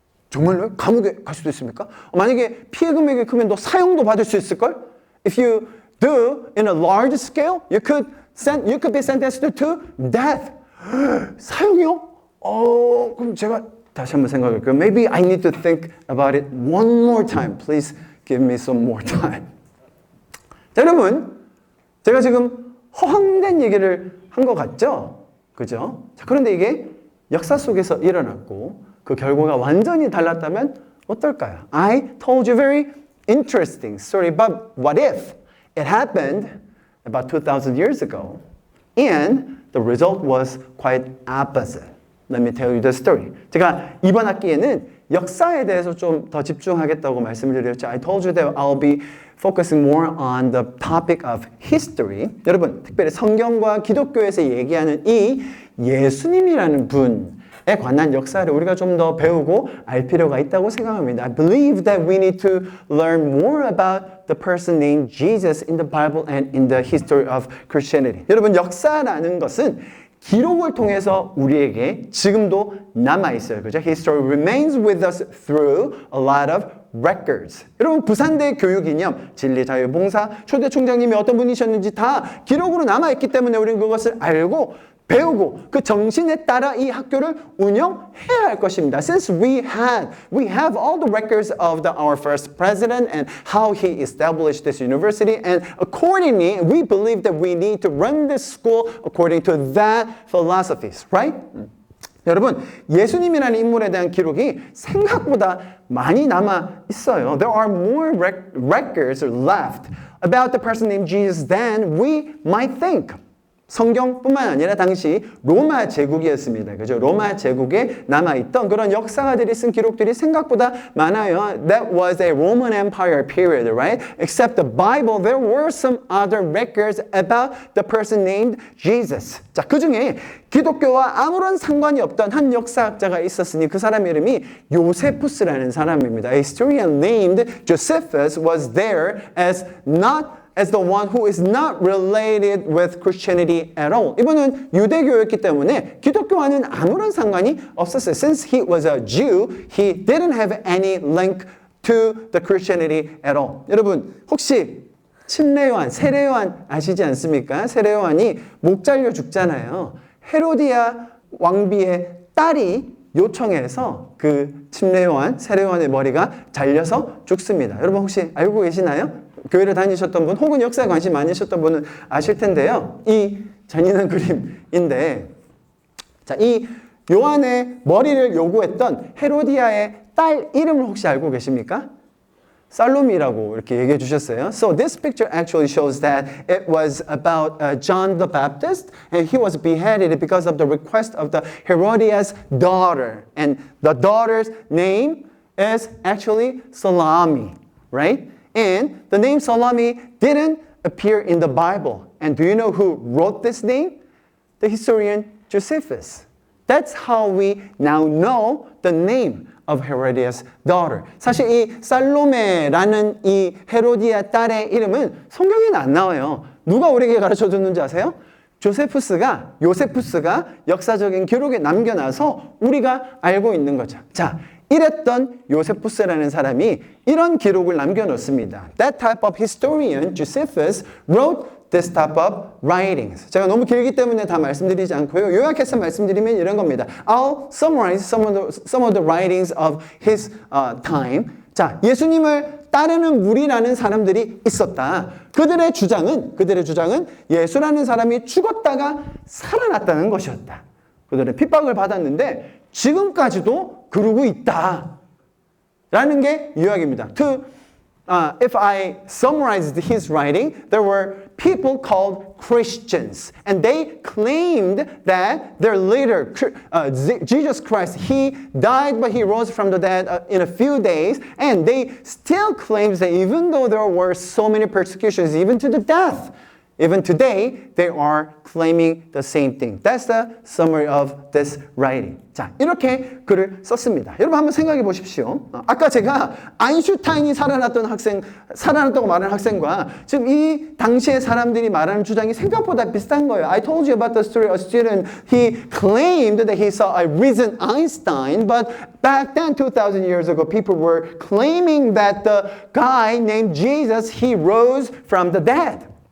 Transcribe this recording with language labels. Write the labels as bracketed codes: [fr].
[ko] 정말로요? 감옥에 갈 수도 있습니까? 만약에 피해 금액이 크면 너 사형도 받을 수 있을걸? [en] If you do in a large scale, you could be sentenced to death. [ko] 사형이요? 그럼 제가 다시 한번 생각할게요. [en] Maybe I need to think about it one more time. Please give me some more time. [ko] 자, 여러분, 제가 지금 허황된 얘기를 한 것 같죠? 그죠? 자, 그런데 이게 역사 속에서 일어났고 그 결과가 완전히 달랐다면 어떨까요? [en] I told you very interesting story, but what if it happened about 2,000 years ago and the result was quite opposite? Let me tell you the story. [ko] 제가 이번 학기에는 역사에 대해서 좀 더 집중하겠다고 말씀을 드렸죠. [en] I told you that I'll be focusing more on the topic of history. [ko] 여러분, 특별히 성경과 기독교에서 얘기하는 이 예수님이라는 분에 관한 역사를 우리가 좀 더 배우고 알 필요가 있다고 생각합니다. [en] I believe that we need to learn more about the person named Jesus in the Bible and in the history of Christianity. [ko] 여러분, 역사라는 것은 기록을 통해서 우리에게 지금도 남아있어요. 그죠? [en] History remains with us through a lot of records. [ko] 여러분, 부산대 교육이념, 진리, 자유, 봉사, 초대 총장님이 어떤 분이셨는지 다 기록으로 남아있기 때문에 우리는 그것을 알고 배우고 그 정신에 따라 이 학교를 운영해야 할 것입니다. [en] Since we have all the records of our first president and how he established this university, and accordingly, we believe that we need to run this school according to that philosophies, right? [ko] 여러분, 예수님이라는 인물에 대한 기록이 생각보다 많이 남아 있어요. [en] There are more records left about the person named Jesus than we might think. [ko] 성경뿐만 아니라 당시 로마 제국이었습니다. 그죠? 로마 제국에 남아있던 그런 역사가들이 쓴 기록들이 생각보다 많아요. [en] That was a Roman Empire period, right? Except the Bible, there were some other records about the person named Jesus. [ko] 자, 그 중에 기독교와 아무런 상관이 없던 한 역사학자가 있었으니 그 사람 이름이 요세푸스라는 사람입니다. [en] A historian named Josephus was there as the one who is not related with Christianity at all. [ko] 이분은 유대교였기 때문에 기독교와는 아무런 상관이 없었어요. [en] Since he was a Jew, he didn't have any link to the Christianity at all. [ko] 여러분, 혹시 침례요한, 세례요한 아시지 않습니까? 세례요한이 목 잘려 죽잖아요. 헤로디아 왕비의 딸이 요청해서 그 침례요한, 세례요한의 머리가 잘려서 죽습니다. 여러분 혹시 알고 계시나요? 교회를 다니셨던 분 혹은 역사에 관심 많으셨던 분은 아실 텐데요. 이 잔인한 그림인데 자, 이 요한의 머리를 요구했던 헤로디아의 딸 이름을 혹시 알고 계십니까? 살로미라고 이렇게 얘기해 주셨어요. [en] So this picture actually shows that it was about John the Baptist and he was beheaded because of the request of the Herodias' daughter. And the daughter's name is actually Salami, right? And the name Salami didn't appear in the Bible. And do you know who wrote this name? The historian Josephus. That's how we now know the name of Herodias' daughter. [ko] 사실 이 살로메라는 이 헤로디아 딸의 이름은 성경에는 안 나와요. 누가 우리에게 가르쳐 줬는지 아세요? 요세푸스가 역사적인 기록에 남겨놔서 우리가 알고 있는 거죠. 자, 이랬던 요세푸스라는 사람이 이런 기록을 남겨놓습니다. [en] That type of historian, Josephus, wrote this type of writings. [ko] 제가 너무 길기 때문에 다 말씀드리지 않고요. 요약해서 말씀드리면 이런 겁니다. [en] I'll summarize some of the writings of his time. [ko] 자, 예수님을 따르는 무리라는 사람들이 있었다. 그들의 주장은 예수라는 사람이 죽었다가 살아났다는 것이었다. 그들은 핍박을 받았는데 지금까지도 그러고 있다. 라는 게 요약입니다. [en] If I summarized his writing, there were people called Christians, and they claimed that their leader, Jesus Christ, he died, but he rose from the dead in a few days, and they still claim that even though there were so many persecutions, even to the death, even today, they are claiming the same thing. That's the summary of this writing. [ko] 자, 이렇게 글을 썼습니다. 여러분 한번 생각해 보십시오. 아까 제가 아인슈타인이 살아났다고 말하는 학생과 지금 이 당시의 사람들이 말하는 주장이 생각보다 비슷한 거예요. [en] I told you about the story of a student. He claimed that he saw a risen Einstein, but back then, 2,000 years ago, people were claiming that the guy named Jesus, he rose from the dead.